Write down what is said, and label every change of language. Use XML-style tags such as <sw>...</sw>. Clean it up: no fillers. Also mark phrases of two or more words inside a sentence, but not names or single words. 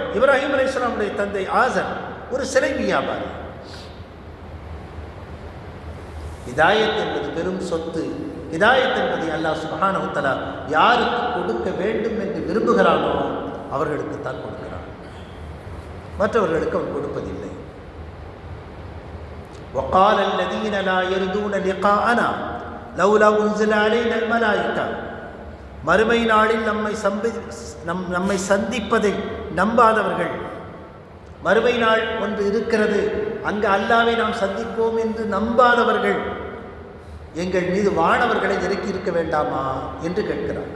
<ta>இப்ராஹிம் அலைஹிஸ்ஸலாமுடைய தந்தை ஆசர் ஒரு சிலை வியாபாரி. ஹிதாயத் என்பது பெரும் சொத்து. ஹிதாயத் என்பதை</ta> <ar>الله سبحانه تعالى</ar> <ta>யாருக்கு கொடுக்க வேண்டும் என்று விரும்புகிறானோ அவர்களுக்கு தான் கொடுக்கிறான், மற்றவர்களுக்கு அவன் கொடுப்பதில்லை.</ta> <ar>وقال الذين لا يرجون لقاءنا لولا انزل علينا الملائكه,</ar> <ta>மறுமை நாளில் நம்மை சந்திப்பதை நம்பாதவர்கள், மறுமை நாள் ஒன்று இருக்கிறது, அங்கு அல்லாஹ்வை நாம் சந்திப்போம் என்று நம்பாதவர்கள், எங்கள் மீது வானவர்களை இறக்கி இருக்க வேண்டாமா என்று கேட்கிறார்.</ta>